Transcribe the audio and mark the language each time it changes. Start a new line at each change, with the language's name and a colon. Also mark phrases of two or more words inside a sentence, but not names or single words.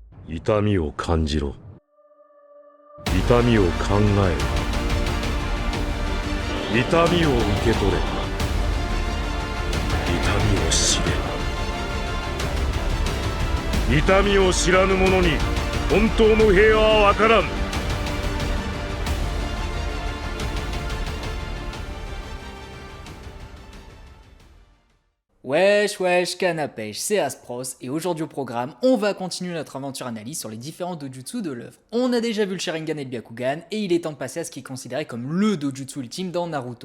Japanese: 痛みを感じろ。痛みを考えろ。痛みを受け取れ。痛みを知れ。痛みを知らぬ者に本当の平和は分からん。
French: Wesh wesh canapèche, c'est Aspros et aujourd'hui au programme, on va continuer notre aventure analyse sur les différents dojutsu de l'œuvre. On a déjà vu le Sharingan et le Byakugan et il est temps de passer à ce qui est considéré comme le dojutsu ultime dans Naruto.